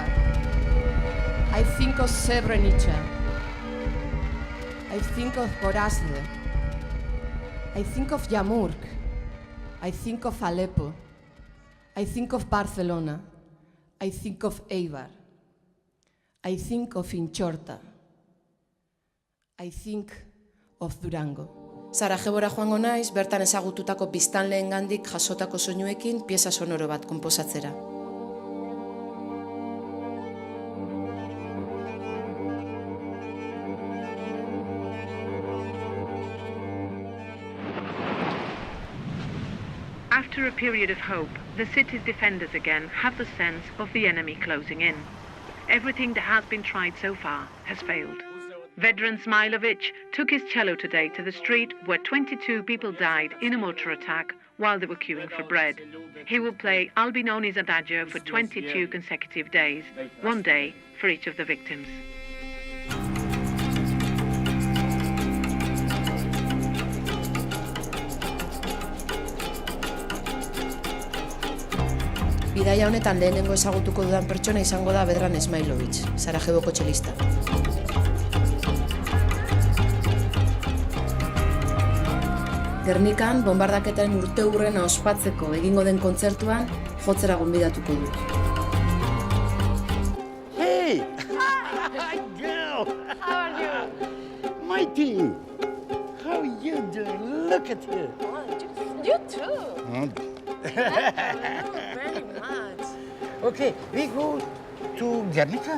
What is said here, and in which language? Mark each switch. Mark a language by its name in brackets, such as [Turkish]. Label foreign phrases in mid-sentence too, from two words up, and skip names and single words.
[English] I think of Srebrenica. I think of Gorazde. I think of Yamurk. I think of Aleppo. I think of Barcelona. I think of Eibar. I think of Inchorta. I think of Durango. [Basque] Sarajebora joango naiz, bertan ezagututako biztanleengandik jasotako soinuekin pieza sonoro bat konposatzera. [English] After a period of hope, the city's defenders again have the sense of the enemy closing in. Everything that has been tried so far has failed. Vedran Smilovic took his cello today to the street where 22 people died in a mortar attack while they were queuing for bread. He will play Albinoni's Adagio for 22 consecutive days, one day for each of the victims. [Basque] Bidaia honetan lehenengo ezagutuko dudan pertsona izango da Vedran Smilovic, Sarajeboko txelista. Gernikan, bombardaketaren urteurrena ospatzeko egingo den kontzertuan, jotzera gonbidatuko dut. [English] Hey! Hi, girl! How are you? Mighty! How are you doing? Look at you! You too. Very much. Okay, we go to Guernica?